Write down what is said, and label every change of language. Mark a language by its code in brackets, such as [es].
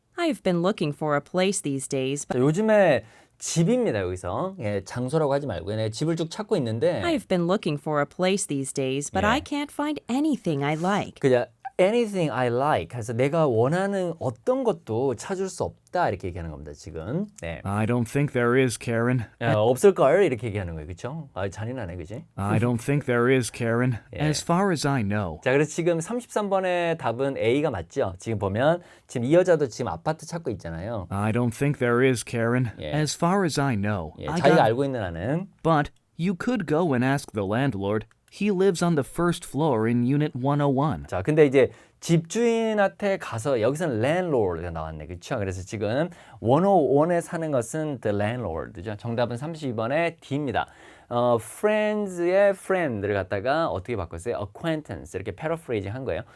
[en] I have been looking for a place these days, but [ko] 자, 요즘에 집입니다. 여기서 장소라고 하지 말고 내가 집을 쭉 찾고 있는데 [en] I have been looking for a place these days, but I can't find anything I like. [ko] 그냥 [en] anything I like [ko] 그래서 내가 원하는 어떤 것도 찾을 수 없다 이렇게 얘기하는 겁니다. 지금 [en] I don't think there is, Karen. [ko] 없을걸 이렇게 얘기하는 거예요. 그렇죠? 잔인하네. 그지? [en] I don't think there is, Karen. As far as I know. [ko] 자, 그래서 지금 33번의 답은 A가 맞죠? 지금 보면 지금 이 여자도 지금 아파트 찾고 있잖아요. [en] I don't think there is, Karen. As far as I know. I [ko] 자기가 [en] got... [ko] 알고 있는 한은 [en] But you could go and ask the landlord. He lives on the first floor in Unit 101. [ko] 자, 근데 이제 집주인한테 가서 여기서는 landlord가 나왔네. 그렇죠? 그래서 지금 101에 사는 것은 the landlord죠. 정답은 32번의 D입니다. friends의 friend를 갖다가 어떻게 바꿨어요? acquaintance 이렇게 paraphrasing 한 거예요.